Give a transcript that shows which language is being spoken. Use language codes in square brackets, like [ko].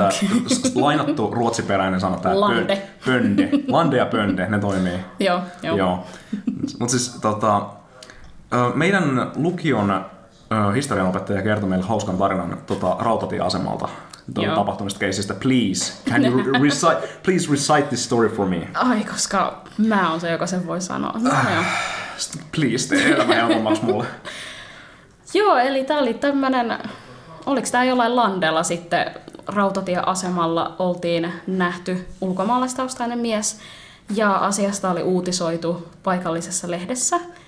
[fi] että lainattu ruotsiperäinen sana tämä pönde. Lande ja pönde, ne toimii. Joo. Mutta siis meidän lukion historianopettaja kertoi meille hauskan tarinan rautatieasemalta tapahtumista keisistä. [en] Please, can you please recite this story for me? [fi] Ai, koska mä oon se, joka sen voi sanoa. No, Please, tee elämä helpommaksi mulle. Joo, eli tää oli tämmönen, oliko tää jollain landella sitten rautatieasemalla oltiin nähty ulkomaalaistaustainen mies ja asiasta oli uutisoitu paikallisessa lehdessä.